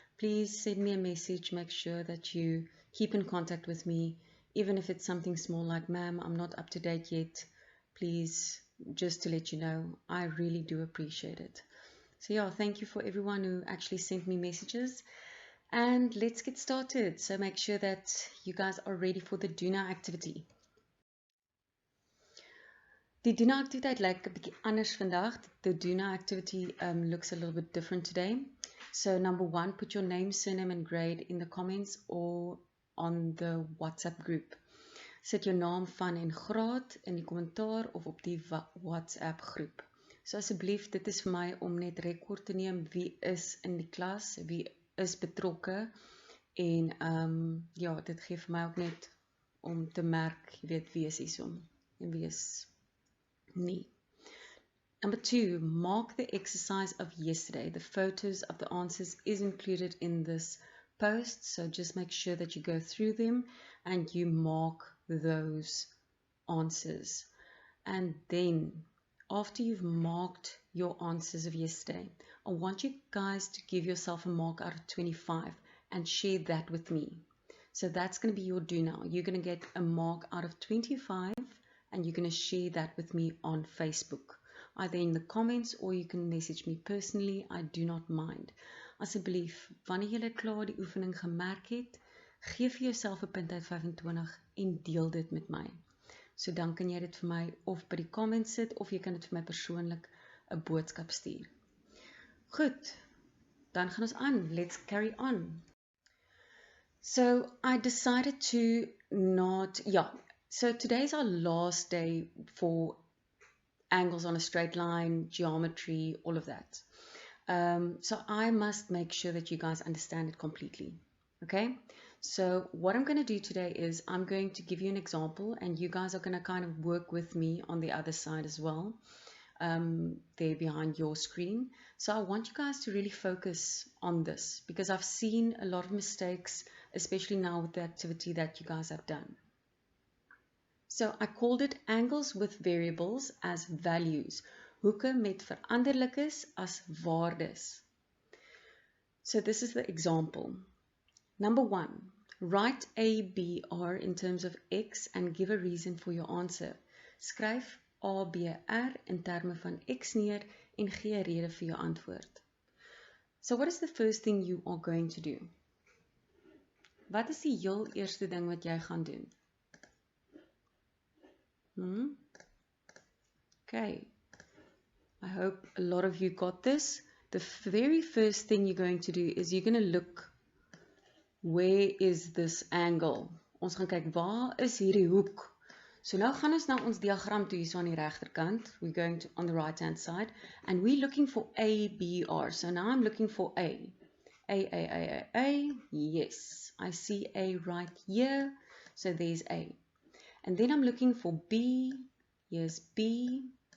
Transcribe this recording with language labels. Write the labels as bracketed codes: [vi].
[en] Please send me a message. Make sure that you keep in contact with me, even if it's something small like, ma'am, I'm not up to date yet. Please, just to let you know, I really do appreciate it. So thank you for everyone who actually sent me messages. And let's get started. So make sure that you guys are ready for the Duna activity. [af] Die Duna activiteit lyk 'n bietjie anders vandag. [en] The Duna activity looks a little bit different today. So number 1, put your name, surname and grade in the comments or on the WhatsApp group. [af] Sit jou naam van en graad in die kommentaar of op die WhatsApp groep. So asseblief, dit is vir my om net rekord te neem wie is in die klas, wie is betrokke en dit gee vir my ook net om te merk, jy weet wie is hiersom en wie is nie. [en] Number 2, mark the exercise of yesterday. The photos of the answers is included in this post, so just make sure that you go through them and you mark those answers. And then, after you've marked your answers of yesterday, I want you guys to give yourself a mark out of 25 and share that with me. So that's going to be your do now. You're going to get a mark out of 25 and you're going to share that with me on Facebook. Either in the comments or you can message me personally. I do not mind. [af] Asseblief, wanneer jy klaar die oefening gemerk het, gee vir jouself 'n punt uit 25 en deel dit met my. So dan kan jy dit vir my of by die comments sit of jy kan dit vir my persoonlik 'n boodskap stuur. Goed, dan gaan ons aan. [en] Let's carry on. So I decided to not, so today's our last day for angles on a straight line, geometry, all of that. So I must make sure that you guys understand it completely. Okay? So what I'm going to do today is I'm going to give you an example and you guys are going to kind of work with me on the other side as well, there behind your screen. So I want you guys to really focus on this because I've seen a lot of mistakes, especially now with the activity that you guys have done. So I called it angles with variables as values. [af] Hoeke met veranderlikes as waardes. [en] So this is the example. Number 1, write ABR in terms of X and give a reason for your answer. [af] Skryf ABR in terme van X neer en gee 'n rede vir jou antwoord. [en] So what is the first thing you are going to do? [af] Wat is die heel eerste ding wat jy gaan doen? [en] Okay. I hope a lot of you got this. The very first thing you're going to do is you're going to look, where is this angle? [af] Ons gaan kyk, waar is hierdie hoek? So nou gaan ons na ons diagram toe, hier so aan die regterkant. [en] We're going to on the right hand side and we're looking for ABR. So now I'm looking for A. A. Yes, I see A right here. So there's A. And then I'm looking for B. Here's B.